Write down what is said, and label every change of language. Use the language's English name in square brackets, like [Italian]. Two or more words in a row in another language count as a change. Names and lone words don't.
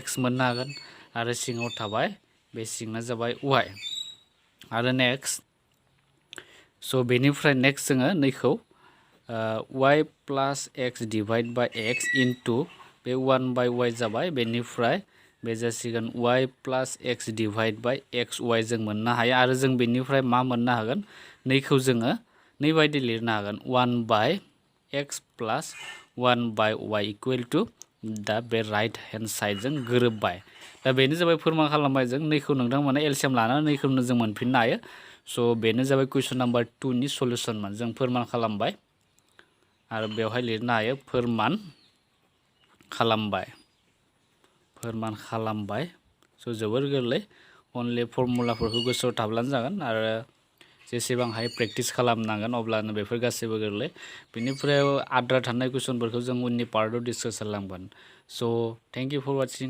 [Bodo] मोननो हागोन आरो सिङाव थाबाय बे सिङा जाबाय y आरो नेक्स्ट स' बेनिफ्राय नेक्स्ट जोङो नैखौ [English] y plus x divide by x [Bodo] इनटू बे 1/y जाबाय बेनिफ्राय बे जासिगोन [English] y plus x divide by xy [Bodo] जों मोननो हायो आरो जों बेनिफ्राय मा मोननो हागोन नैखौ जोङो नैबायदि लिरनो हागोन [English] 1/x plus 1/y equal to [Bodo] दा बे [English] right hand sideजों [Bodo] गोरोबबाय दा बेनो जाबाय फोरमान खालामबाय जों नैखौ नोंथांमोना एलसिएम लानानै नैखौनो जों मोनफिननो हायो स' बेनो जाबाय [English] question number 2 [Bodo] नि सल्युसनमोन जों फोरमान खालामबाय आरो बेवहाय लिरनो हायो फोरमान खालामबाय स' जोबोर गोरलै अनलि फर्मुलाफोरखौ गोसोआव थाब्लानो जागोन आरो जेसेबां हायो प्रेक्टिस खालामनांगोन अब्लानो बेफोर गासैबो गोरलै बेनिफ्राय आद्रा थानाय कुइसनफोरखौ जों उननि पार्टआव डिसकास खालामगोन स' [English] thank you for watching